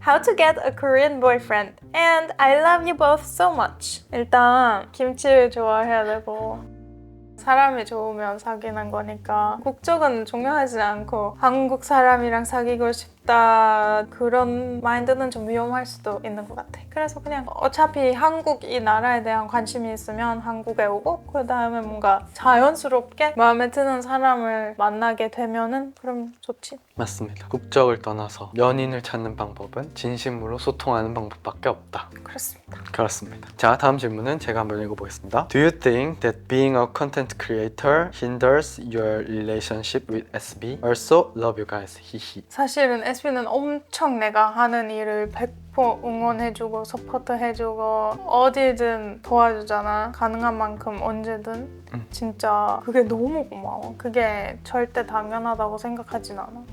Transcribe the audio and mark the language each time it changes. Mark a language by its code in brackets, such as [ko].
[en] How to get a Korean boyfriend and I love you both so much. [ko] 일단 김치 좋아해야 되고 사람이 좋으면 사귀는 거니까 국적은 중요하지 않고 한국 사람이랑 사귀고 싶다 그런 마인드는 좀 위험할 수도 있는 것 같아. 그래서 그냥 어차피 한국 이 나라에 대한 관심이 있으면 한국에 오고 그 다음에 뭔가 자연스럽게 마음에 드는 사람을 만나게 되면은 그럼 좋지. 맞습니다. 국적을 떠나서 연인을 찾는 방법은 진심으로 소통하는 방법밖에 없다. 그렇습니다. 그렇습니다. 자, 다음 질문은 제가 한번 읽어보겠습니다. [en] Do you think that being a content creator hinders your relationship with SB? Also, love you guys. 히히. [ko] 사실은 SB는 엄청 내가 하는 일을 100% 응원해주고 서포트해주고 어디든 도와주잖아. 가능한 만큼 언제든. 진짜 그게 너무 고마워. 그게 절대 당연하다고 생각하진 않아.